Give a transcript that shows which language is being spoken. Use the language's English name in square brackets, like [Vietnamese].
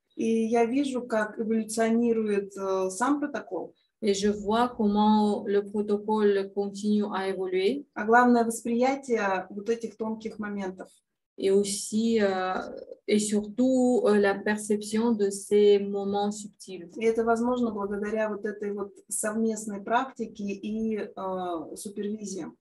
[Russian] И я вижу, как эволюционирует сам протокол, [French] Et je vois comment le protocole continue à évoluer. [Russian] а главное восприятие вот этих тонких моментов. [French] Et aussi, et surtout, la perception de ces moments subtils. [Russian] И это возможно благодаря вот этой вот совместной практике и супервизии.